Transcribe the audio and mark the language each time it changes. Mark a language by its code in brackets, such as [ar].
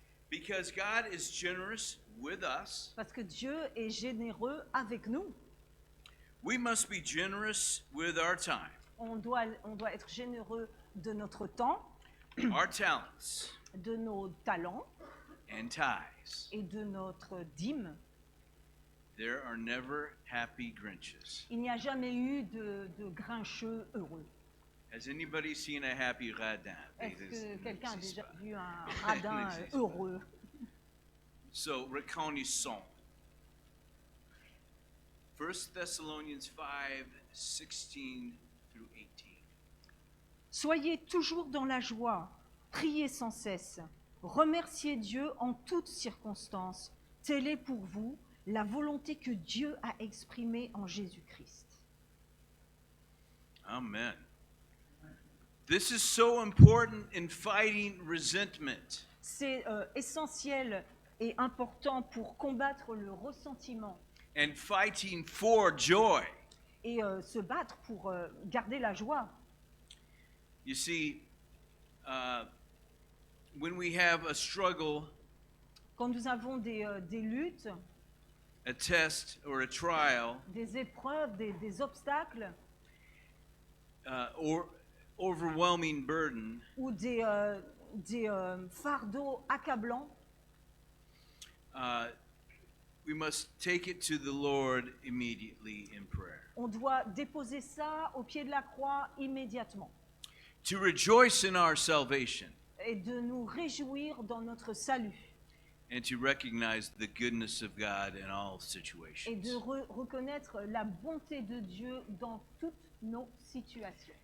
[en] Because God is generous with us, [fr] Parce que Dieu est généreux avec nous. [en] we must be generous with our time, [fr] On doit être généreux de notre temps, [en] our talents, [fr] de nos talents [en] and tithes. [fr] et de notre dîme. [en] There are never happy Grinches. [fr] Il n'y a jamais eu de grincheux heureux. [en] Has anybody seen a happy radin? [fr] Est-ce que quelqu'un a déjà vu un Ça radin n'existe pas. heureux? So, reconnaissons. [en] 1 Thessalonians 5, 16 through 18. [fr] Soyez toujours dans la joie, priez sans cesse, remerciez Dieu en toutes circonstances. Telle est pour vous la volonté que Dieu a exprimée en Jésus-Christ. Amen. [en] This is so important in fighting resentment. [fr] C'est essentiel et important pour combattre le ressentiment [en] And fighting for joy. [fr] et se battre pour garder la joie. [en] You see, when we have a struggle, [fr] Quand nous avons des luttes, [en] a test, or a trial, [fr] des épreuves, des obstacles [en] or overwhelming burden, [fr] ou des fardeaux accablants, [en] we must take it to the Lord immediately in prayer. [fr] on doit déposer ça au pied de la croix immédiatement [en] To rejoice in our salvation [fr] et de nous réjouir dans notre salut [en] and to recognize the goodness of God in all [fr] et [en] situations. [fr] de reconnaître la bonté de Dieu dans toutes nos situations.